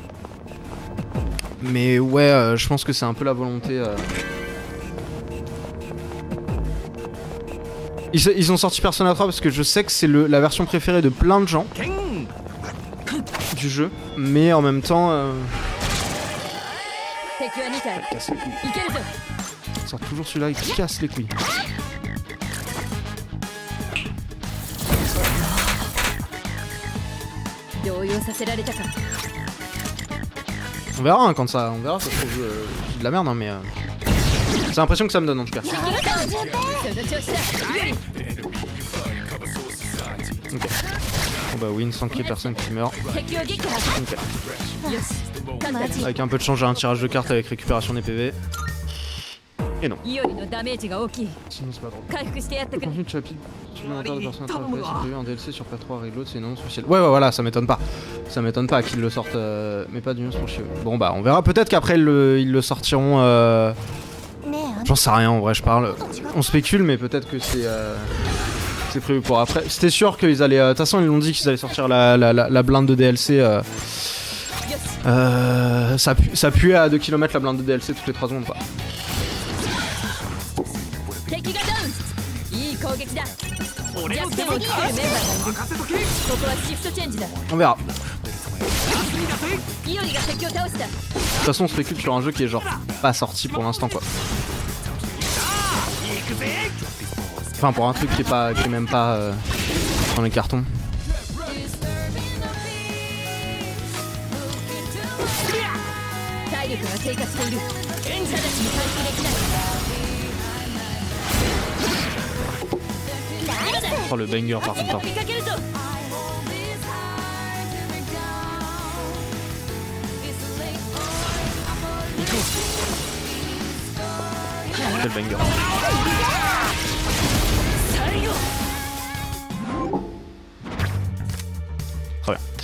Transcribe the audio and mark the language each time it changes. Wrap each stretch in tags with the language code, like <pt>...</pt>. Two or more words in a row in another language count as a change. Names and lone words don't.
<fr>Mais ouais, je pense que c'est un peu la volonté. Ils ont sorti Persona 3 parce que je sais que c'est la version préférée de plein de gens du jeu, mais en même temps,</fr> <ja>敵は2体。</ja> <fr>casse les couilles.</fr> <ja>いけるぞ。</ja> <fr>Ils sortent toujours celui-là, il casse les couilles.</fr> <ja>« 動揺させられたか。</ja> <fr>On verra hein, quand ça, on verra. Ça se trouve, je dis de la merde, hein, mais c'est l'impression que ça me donne en tout cas.</fr> <ja>その調子だ。より</ja> <fr>Ok. Bon bah win sans qu'il y ait personne qui meurt.</fr> <ja>敵を撃破。</ja> <fr>Ok.</fr> <ja>よし。勝った。</ja> <fr>Avec un peu de chance, j'ai un tirage de cartes avec récupération des PV. Et non.</fr> <ja>イオリのダメージが大きい。</ja> <fr>Sinon c'est pas drôle.</fr> <ja>回復してやってく</ja> <fr>Le</fr> <ja>れ。</ja> <fr>contenu de chapitre supplémentaire de Persona 3 FPS est prévu en DLC sur PS3 Reload, c'est non officiel. Ouais, voilà, ça m'étonne pas. Ça m'étonne pas qu'ils le sortent, mais pas du news pour chez eux. Bon, bah, on verra. Peut-être qu'après ils le sortiront. J'en sais rien, en vrai, je parle. On spécule, mais peut-être que c'est prévu pour après. C'était sûr qu'ils allaient. De toute façon, ils l'ont dit qu'ils allaient sortir la blinde de DLC. Ça puait à 2 km la blinde de DLC toutes les 3 secondes, quoi.</fr> <ja>敵がダウン。いい攻撃だ。弱点をつけるメンバーがいる。ここはシフトチェンジだ。</ja> <fr>On verra.</fr> <ja>イオリが敵を倒した。</ja> <fr>De toute façon, on spécule sur un jeu qui est genre pas sorti pour l'instant, quoi. Enfin, pour un truc qui est même pas dans les cartons.</fr> <ja>体力が低下している。直ちに回復できない。</ja> <fr>Oh, le banger par contre.</fr> <ja>見かけるぞ。</ja> <fr>Quel banger. Très bien.</fr>